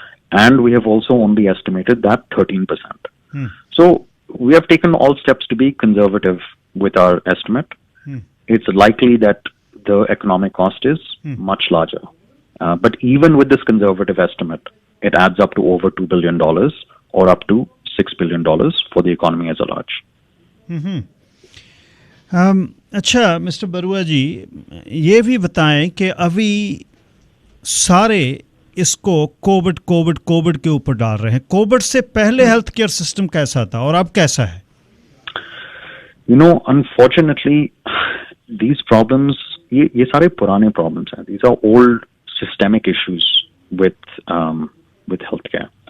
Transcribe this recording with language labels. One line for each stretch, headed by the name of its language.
English: And we have also only estimated that 13%. So we have taken all steps to be conservative with our estimate. It's likely that the economic cost is much larger. But even with this conservative estimate, it adds up to over $2 billion or up to $6 billion for the economy as a large.
Hindi: अच्छा mister Barua जी, ये भी बताएं कि अभी सारे इसको Covid Covid Covid के ऊपर डाल रहे हैं। कोविड से पहले हेल्थ केयर सिस्टम कैसा था और अब कैसा है?
English: Unfortunately, these problems,
Hindi: ये सारे पुराने problems हैं.
English: These are old systemic issues with healthcare.